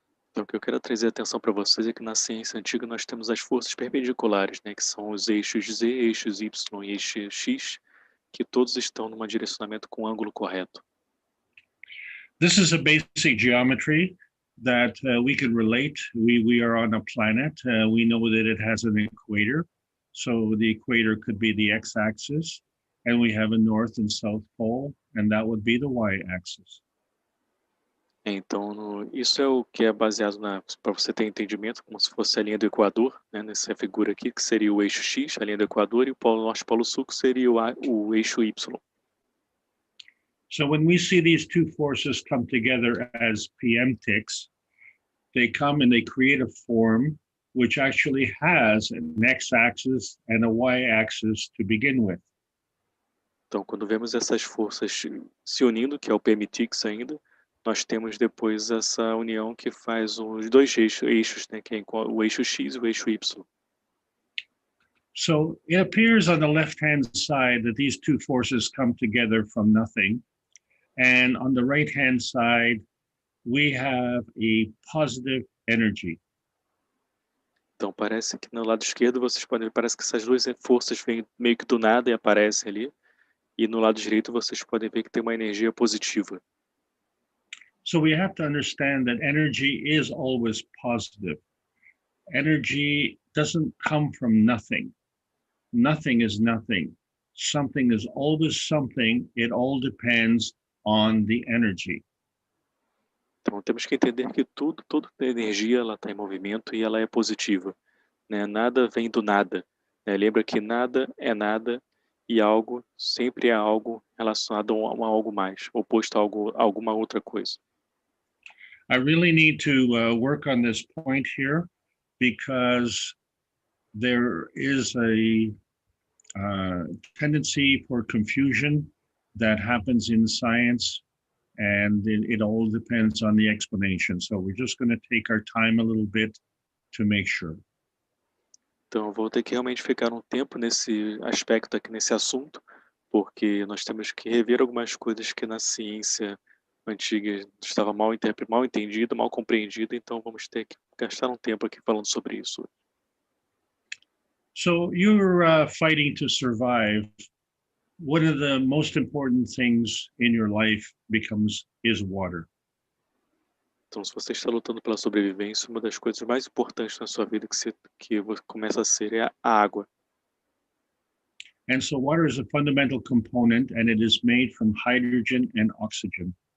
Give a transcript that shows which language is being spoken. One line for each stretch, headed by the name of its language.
Portuguese: Então, o que eu quero trazer atenção para vocês é que na ciência antiga nós temos as forças perpendiculares, né, que são os eixos Z, eixos Y e eixo X, que todos estão num direcionamento com ângulo correto.
English: This is a basic geometry, that we can relate. We are on a planet. We know that it has an equator. So the equator could be the x-axis, and we have a north and south pole, and that would be the y-axis.
Portuguese: Então, isso é o que é baseado para você ter entendimento, como se fosse a linha do Equador, né, nessa figura aqui, que seria o eixo X, a linha do Equador, e o polo norte e polo sul, que seria o eixo Y.
English: So when we see these two forces come together as PM ticks, they come and they create a form which actually has an x-axis and a y-axis to begin with.
Portuguese: Então, quando vemos essas forças se unindo, que é o PMTix ainda, nós temos depois essa união que faz os dois eixos, né, que é o eixo X e o eixo Y.
English: So it appears on the left-hand side that these two forces come together from nothing. And on the right-hand side, we have a positive energy.
Portuguese: Então, parece que no lado esquerdo, vocês podem ver, parece que essas duas forças vêm meio que do nada e aparecem ali. E no lado direito, vocês podem ver que tem uma energia positiva.
English: So we have to understand that energy is always positive. Energy doesn't come from nothing. Nothing is nothing. Something is always something. It all depends on the energy.
Portuguese: Então, temos que entender que toda a energia ela está em movimento e ela é positiva, né? Nada vem do nada, né? Lembra que nada é nada e algo sempre é algo relacionado a algo mais, oposto a alguma outra coisa.
English: I really need to work on this point here because there is a tendency for confusion that happens in science, and it all depends on the explanation. So we're just going to take our time a little bit to make sure.
Portuguese: Então, eu vou ter que realmente ficar um tempo nesse aspecto aqui, nesse assunto, porque nós temos que rever algumas coisas que na ciência antiga estava mal entendido, mal compreendido, então vamos ter que gastar um tempo aqui falando sobre isso.
English: So you're fighting to survive. One of the most important things in your life is water.
Portuguese: Então, se você está lutando pela sobrevivência, uma das coisas mais importantes na sua vida que começa a ser é a água.
English: And so water is a fundamental component, and it is made from hydrogen and oxygen.